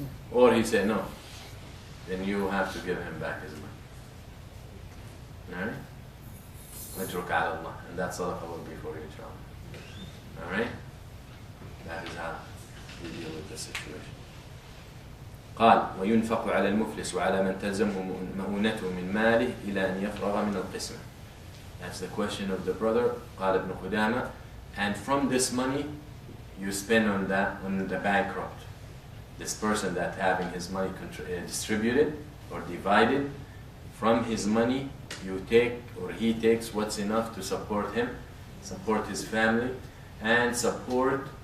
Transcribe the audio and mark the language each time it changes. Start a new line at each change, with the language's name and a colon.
English: Or he said no, then you have to give him back his money. Alright?
Arabic: Ajruk ala Allah.
English: And that sadaqah will be for you, inshallah. Alright? That is how we deal with the situation.
Arabic: قال وينفق على المفلس وعلى من تلزمه مؤونته من ماله إلى أن يفرغ من القسمة.
English: That's the question of the brother,
Arabic: قال ابن قدامة.
English: And from this money, you spend on the bankrupt. This person that having his money distributed or divided, from his money you take, or he takes what's enough to support him, support his family, and support